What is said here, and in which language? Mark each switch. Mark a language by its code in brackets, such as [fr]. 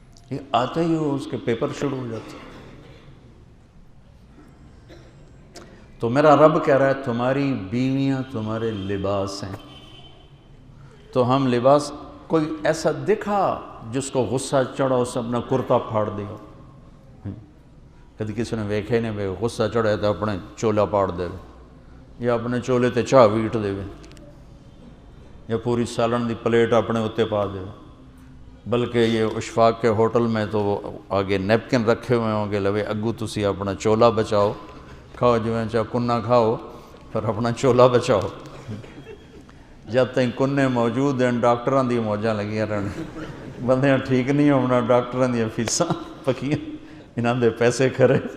[ur] یہ آتے ہی وہ اس کے پیپر شروع ہو جاتے. تو میرا رب کہہ رہا ہے تمہاری بیویاں تمہارے لباس ہیں. تو ہم لباس، کوئی ایسا دکھا جس کو غصہ چڑھا اسے اپنا کرتا پھاڑ دیا. [pa] کدی کسی نے ویکھے نہیں بے غصہ چڑھے تو اپنے چولا پاڑ دے یا اپنے چولے تے چاہ ویٹ دے یا پوری سالن دی پلیٹ اپنے اتنے پا دے. [ur] بلکہ یہ اشفاق کے ہوٹل میں تو وہ آگے نیپکن رکھے ہوئے ہوں گے، [pa] لوے اگو تسی اپنا چولا بچاؤ، [ur] کھاؤ جو چاہ کنہ کھاؤ پھر اپنا چولا بچاؤ. جب تک کنے موجود ہیں [pa] ڈاکٹراں دی موجاں لگیاں رہنے، بندیاں ٹھیک نہیں ہونا، ڈاکٹراں دی فیساں پکیاں، انہاں دے پیسے کھرے.